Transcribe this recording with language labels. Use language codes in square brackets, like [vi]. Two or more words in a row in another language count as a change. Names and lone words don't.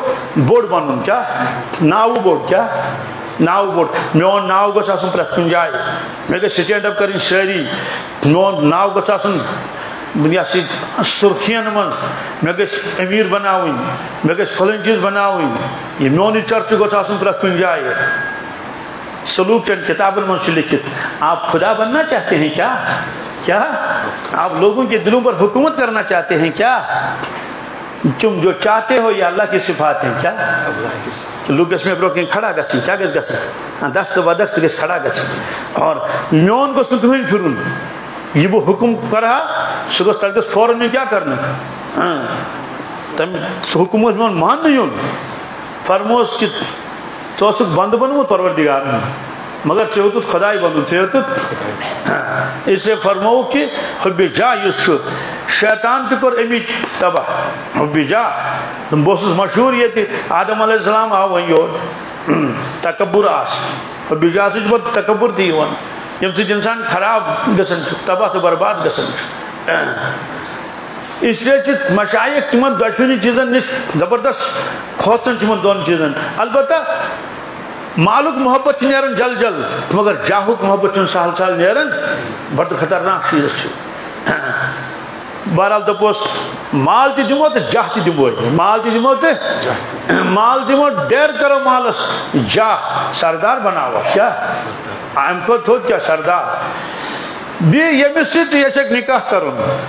[ks] بوٚڑ بنُن کیٛاہ ناوٕ بوٚڑ کیٛاہ ناو بوٚڑ میون ناو گوٚژھ آسُن پرٛٮ۪تھ کُنہِ جایہِ مےٚ گژھِ [en] stand up [ks] کَرٕنۍ سٲری میون ناو گوٚژھ آسُن یہ سرخین من مے گژھِ امیر بناوٕنۍ مے گژھِ فلٲنۍ چیٖز بناوٕنۍ یہ میون یہ چرچہِ گوٚژھ آسُن پرٛٮ۪تھ کُنہِ جایہِ سلوک چند کتابن من سے لکھت [ur] آپ خدا بننا چاہتے ہیں کیا [ks] کیا آپ لوگوں کے دلوں پر حکومت کرنا چاہتے ہیں کیا [ur] تم جو چاہتے ہو یہ اللہ کی صفات ہیں کیا لوگ اس میں [ks] برو کھڑا گژھِ کیا گژھِ گژھِ دست بدست گژھِ کھڑا گژھِ اور میون گوٚژھ نہٕ کٕہٕنۍ پھِرُن یہ بہٕ حکم کرہا سُہ گوٚژھ تتھ گژھِ فوراً کیٛاہ کرنہٕ تمہِ سُہ حکم اوس میون ماننہٕ یُن فرموس کہ ژٕ اوسُکھ بنٛدٕ بنومُت پروردگارن مگر ژےٚ ہیوٚتُتھ خداے بنُن ژےٚ ہیوٚتُتھ [ur] اس لیے [ks] فرموو کہ حُبہِ جاہ یُس چھُ شیطان تہِ کوٚر اَمِچ تباہ حُبہِ جاہ بہٕ اوسُس مشہوٗر ییٚتہِ آدم [ar] علیہ السلام [ks] آو وۄنۍ یور تکبُر آس حُبہِ جاہ سۭتۍ چھُ پتہٕ تکبُر تہِ یِوان ییٚمہِ سۭتۍ اِنسان خراب گژھان چھُ تباہ تہٕ برباد گژھان چھُ [ur] اس لیے [ks] چھِ مشایخ تِمن دۄشوٕنی چیٖزن نِش زبردست کھوژان چھِ یِمن دۄن چیٖزن البتہ مالُک محبت چھُ نیران جل جل مگر جاہُک محبت چھُنہٕ سہل سہل نیران بڑٕ خطرناک چیٖز چھُ بہرحال دوٚپُس مال تہِ دِمو تہٕ جاہ تہِ دِمو مال تہِ دِمو تہٕ مال دِمو ڈیر کرو مالس جاہ سردار بناوو کیٛاہ امہِ کھۄتہٕ تھوٚد کیٛاہ سردار بیٚیہِ ییٚمِس سۭتۍ ژٕ یژھکھ نکاح کرُن